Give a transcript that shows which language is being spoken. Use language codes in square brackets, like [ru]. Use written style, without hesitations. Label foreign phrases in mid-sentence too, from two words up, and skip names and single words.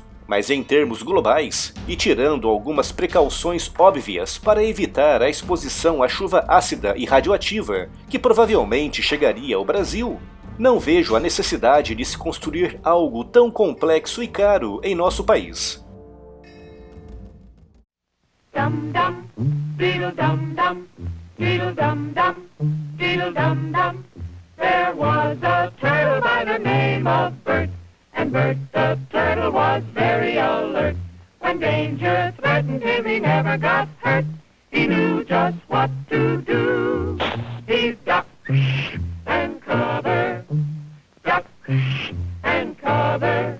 [pt] Mas em termos globais, e tirando algumas precauções óbvias para evitar a exposição à chuva ácida e radioativa, que provavelmente chegaria ao Brasil, não vejo a necessidade de se construir algo tão complexo e caro em nosso país. Dum dum, diddle dum dum, diddle dum dum, diddle dum dum. [en] There was a turtle by the name of Bert, and Bert the turtle was very alert. When danger threatened him, he never got hurt. He knew just what to do. He ducked and covered, ducked and covered.